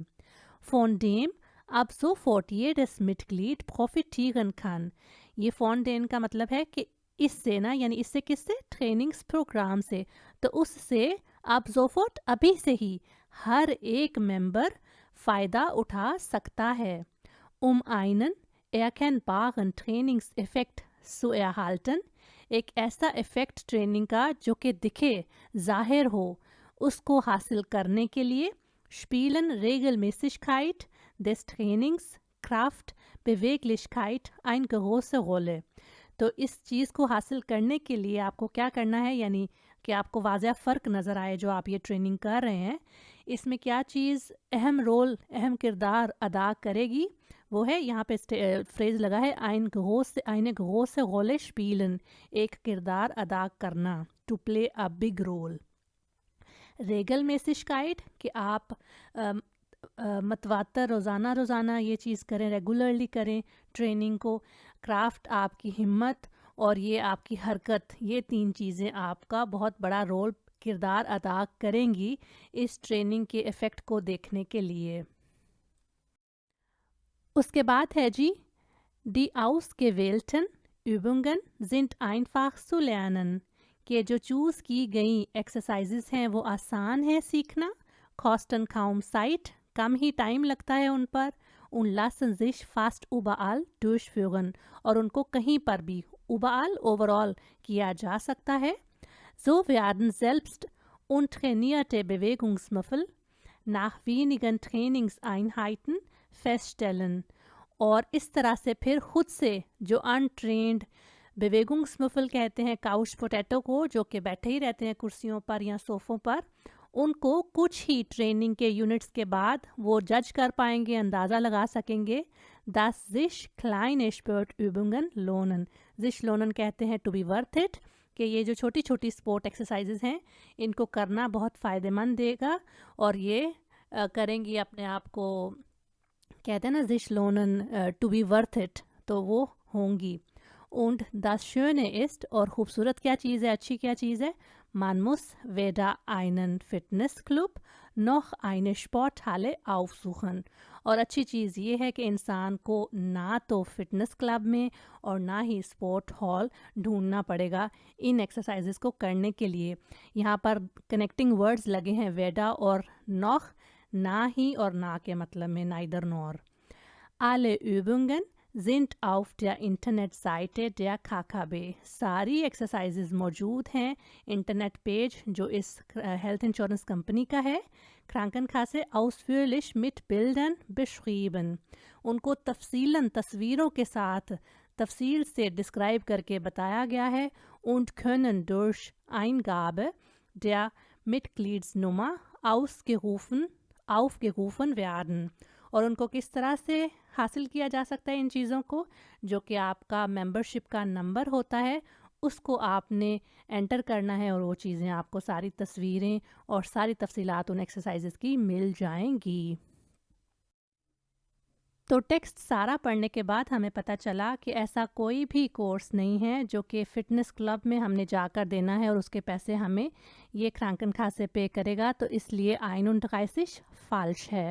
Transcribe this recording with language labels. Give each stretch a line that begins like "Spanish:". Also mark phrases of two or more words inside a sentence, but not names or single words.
German: Von dem ab sofort jedes Mitglied profitieren kann।
Urdu: ये
German: von dem
Urdu: کا مطلب ہے کہ اس سے نا، یعنی اس سے کس سے? ٹریننگز پروگرام سے. تو اس سے اب sofort ابھی سے ہی ہر ایک ممبر فائدہ اٹھا سکتا ہے.
German: einen erkennbaren Trainingseffekt zu erhalten,
Urdu: ایک ایسا ایفیکٹ ٹریننگ کا جو کہ دکھے، ظاہر ہو، اس کو حاصل کرنے کے لیے
German: spielen Regelmäßigkeit des Trainings, Kraft, Beweglichkeit eine große Rolle।
Urdu: تو اس چیز کو حاصل کرنے کے لیے آپ کو کیا کرنا ہے، یعنی کہ آپ کو واضح فرق نظر آئے جو آپ یہ ٹریننگ کر رہے ہیں، اس میں کیا چیز اہم رول، اہم کردار ادا کرے گی، وہ ہے یہاں پہ فریز لگا ہے
German: eine große Rolle spielen,
Urdu: ایک کردار ادا کرنا,
English: to play a big role.
Urdu: रेगलमेसिशकाइट کہ آپ متواتر روزانہ یہ چیز کریں، ریگولرلی کریں ٹریننگ کو। क्राफ्ट آپ کی ہمت اور یہ آپ کی حرکت، یہ تین چیزیں آپ کا بہت بڑا رول، کردار ادا کریں گی اس ٹریننگ کے ایفیکٹ کو دیکھنے کے لیے। اس کے بعد ہے جی
German: Die ausgewählten Übungen sind einfach zu lernen
Urdu: کہ جو چوز کی گئی ایکسرسائزز ہیں وہ آسان ہے سیکھنا.
German: kosten kaum Zeit,
Urdu: کم ہی ٹائم لگتا ہے ان پر.
German: und lassen sich fast überall durchführen,
Urdu: اور ان کو کہیں پر بھی überall اوورآل کیا جا سکتا ہے.
German: So werden selbst untrainierte Bewegungsmuskeln nach wenigen Trainingseinheiten feststellen,
Urdu: اور اس طرح سے پھر خود سے جو ان ٹرینڈ बेवेगुंग्समुफल کہتے ہیں
English: couch potato
Urdu: کو، جو کہ بیٹھے ہی رہتے ہیں کرسیوں پر یا صوفوں پر، ان کو کچھ ہی ٹریننگ کے یونٹس کے بعد وہ جج کر پائیں گے، اندازہ لگا سکیں گے.
German: Das sich kleine Sportübungen lohnen, sich lohnen
Urdu: کہتے ہیں
English: to be worth it,
Urdu: کہ یہ جو چھوٹی چھوٹی
English: sport exercises
Urdu: ہیں ان کو کرنا بہت فائدہ مند دے گا، اور یہ کریں گی اپنے آپ کو، کہتے ہیں نا
German: sich lohnen
English: to be worth it,
Urdu: تو وہ ہوں گی.
German: Und das Schöne ist,
Urdu: اور خوبصورت کیا چیز ہے، اچھی کیا چیز ہے,
German: man muss weder einen Fitnessclub noch eine Sporthalle aufsuchen।
Urdu: اور اچھی چیز یہ ہے کہ انسان کو نا تو
English: fitness club
Urdu: میں اور نا ہی
English: sport hall
Urdu: ڈھونڈنا پڑے گا ان ایکسرسائزز کو کرنے کے لیے. یہاں پر
English: connecting words
Urdu: لگے ہیں वेडा اور नॉख، نا ہی اور نا کے مطلب میں,
English: neither nor.
German: Alle Übungen sind auf der Internetseite der KKB।
Urdu: ساری ایکسرسائزز موجود ہیں
English: internet page
Urdu: جو اس
English: health insurance company
Urdu: کا ہے.
German: Krankenkasse ausführlich mit Bildern beschrieben।
Urdu: ان کو تفصیلاً تصویروں کے ساتھ تفصیل سے ڈسکرائب کر کے بتایا گیا ہے.
German: und können durch Eingabe der Mitgliedsnummer aufgerufen werden।
Urdu: اور ان کو کس طرح سے حاصل کیا جا سکتا ہے ان چیزوں کو، جو کہ آپ کا ممبرشپ کا نمبر ہوتا ہے، اس کو آپ نے انٹر کرنا ہے اور وہ چیزیں آپ کو ساری تصویریں اور ساری تفصیلات ان ایکسرسائزز کی مل جائیں گی. تو ٹیکسٹ سارا پڑھنے کے بعد ہمیں پتا چلا کہ ایسا کوئی بھی کورس نہیں ہے جو کہ
English: fitness club
Urdu: میں ہم نے جا کر دینا ہے اور اس کے پیسے ہمیں یہ Krankenkasse پے کرے گا، تو اس لیے 31 फाल्श ہے।